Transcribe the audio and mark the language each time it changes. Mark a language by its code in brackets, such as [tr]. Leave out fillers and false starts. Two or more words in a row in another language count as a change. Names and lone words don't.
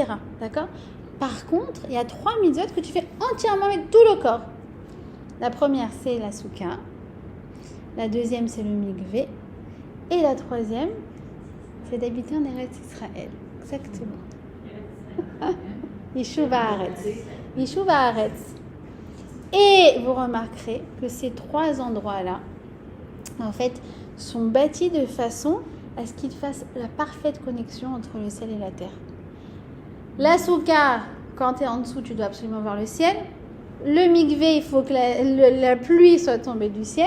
[fr] D'accord ? Par contre, il y a 3 mitzvot que tu fais entièrement avec tout le corps. La première, c'est la soukha. La deuxième, c'est le mikvé. Et la troisième, c'est d'habiter en Eretz Israël. Exactement. [he] ישוב הארץ. ישוב הארץ. [fr] Et vous remarquerez que ces 3 endroits-là, en fait, sont bâtis de façon à ce qu'ils fassent la parfaite connexion entre le ciel et la terre. La soukha, quand tu es en dessous, tu dois absolument voir le ciel. Le mikvé, il faut que la pluie soit tombée du ciel.